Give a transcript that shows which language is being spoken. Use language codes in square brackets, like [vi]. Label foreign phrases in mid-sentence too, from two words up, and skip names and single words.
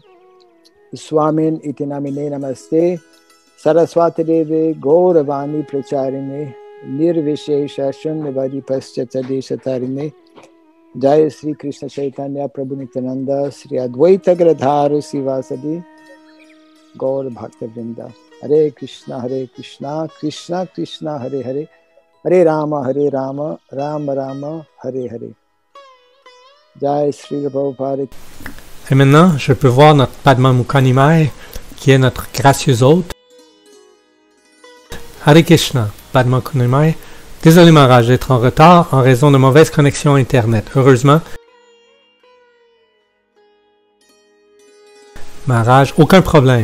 [sa] Swamin iti namine namaste Saraswati Deve Gauravani Pracharine Nirvishesha Shunyavadi Paschatadeshatarine Jaya Sri Krishna Chaitanya Prabhu Nityananda Sri Advaita Gradharu Sivasadi Gaur Bhakta Vrinda Hare Krishna Krishna Krishna Hare Hare Hare Rama Rama Rama Hare Hare Jaya Sri Prabhupada. [fr] Et maintenant, je peux voir notre Padma Mukha Nimai, qui est notre gracieux hôte. [sa] Hare Krishna, [fr] Padma Mukha Nimai. Désolé Maharaj d'être en retard en raison de mauvaise connexion Internet. Heureusement, Maharaj, aucun problème.